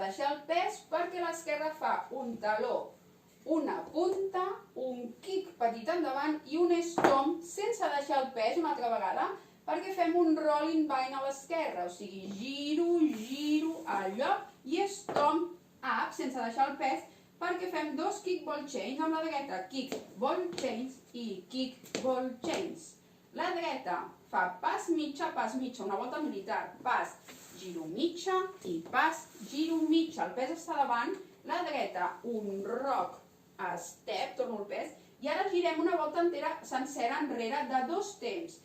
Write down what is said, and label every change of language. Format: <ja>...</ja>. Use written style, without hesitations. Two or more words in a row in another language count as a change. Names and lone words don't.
<ca>deixar el pes perquè l'esquerra fa un taló, una punta, un kick petit endavant i un stomp sense deixar el pes una altra vegada perquè fem un</ca> <en>rolling bind</en> <ca>a l'esquerra, o sigui, giro al lloc i</ca> <en>stomp up</en> <ca>sense deixar el pes perquè fem dos</ca> <en>kick ball chains</en> <ca>amb la dreta,</ca> <en>kick ball chains i kick ball chains.</en> <ca>La dreta fa pas mitja, una volta militar, pas, giro mitja i pas, giro mitja. El pes està davant, la dreta un</ca> <en>rock, step,</en> <ca>torno el pes, i ara girem una volta entera sencera enrere de dos temps.</ca>